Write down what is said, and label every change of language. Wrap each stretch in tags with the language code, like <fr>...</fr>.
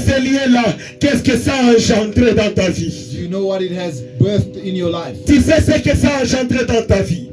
<fr>ces liens-là, qu'est-ce que ça a engendré dans ta vie?</fr> <en>Do you know what it has birthed in your life?</en> <fr>Tu sais ce que ça a engendré dans ta vie?</fr>